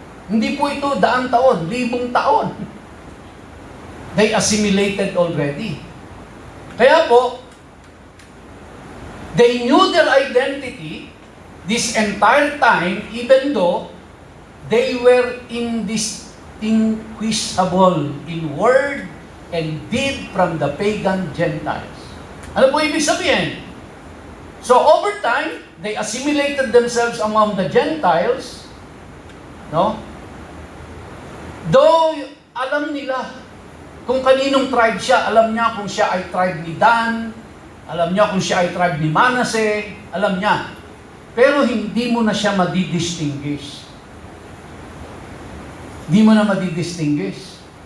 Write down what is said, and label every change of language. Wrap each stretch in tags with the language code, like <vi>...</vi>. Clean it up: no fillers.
<tl>Hindi po ito daang taon, libong taon.</tl> <en>They assimilated already.</en> <tl>Kaya po,</tl> <en>they knew their identity this entire time, even though they were indistinguishable in word and deed from the pagan Gentiles.</en> <tl>Ano po ibig sabihin?</tl> <en>So over time, they assimilated themselves among the Gentiles, no?</en> <tl>Though alam nila kung kaninong tribe siya, alam niya kung siya ay tribe ni Dan, alam niya kung siya ay tribe ni Manasseh, alam niya. Pero hindi mo na siya madidistinguish. Hindi mo na madidistinguish.</tl>